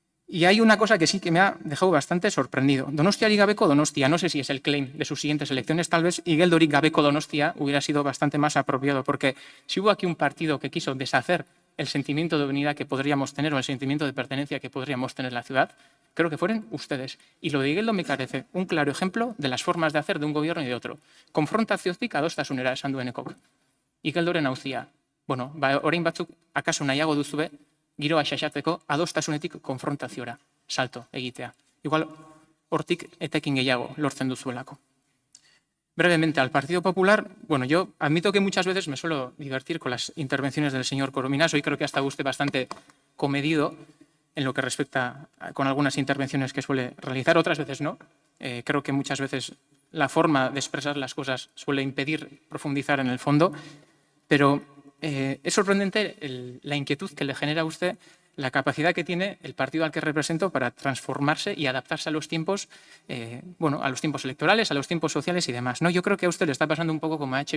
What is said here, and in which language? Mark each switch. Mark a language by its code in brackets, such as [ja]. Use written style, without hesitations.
[es] Y hay una cosa que sí que me ha dejado bastante sorprendido. [eu] Donostiarik gabeko Donostia, [es] no sé si es el claim de sus siguientes elecciones, tal vez [eu] Igeldorik gabeko Donostia [es] hubiera sido bastante más apropiado, porque si hubo aquí un partido que quiso deshacer el sentimiento de unidad que podríamos tener o el sentimiento de pertenencia que podríamos tener en la ciudad, creo que fueron ustedes. Y lo de Igeldo me parece un claro ejemplo de las formas de hacer de un gobierno y de otro. [eu] Konfrontaziotik adostasunera esan duenekok. Igeldoren auzia. Bueno, orain batzuk akaso nahiago duzue giroa xaxatzeko adostasunetik konfrontaziora salto egitea. Igual hortik etekin gehiago lortzen duzuelako. [es] Brevemente, al Partido Popular, bueno, yo admito que muchas veces me suelo divertir con las intervenciones del señor Corominas. Hoy creo que ha estado usted bastante comedido en lo que respecta con algunas intervenciones que suele realizar, otras veces no. Creo que muchas veces la forma de expresar las cosas suele impedir profundizar en el fondo, pero es sorprendente la inquietud que le genera a usted la capacidad que tiene el partido al que represento para transformarse y adaptarse a los tiempos, a los tiempos electorales, a los tiempos sociales y demás, ¿no? Yo creo que a usted le está pasando un poco como a H.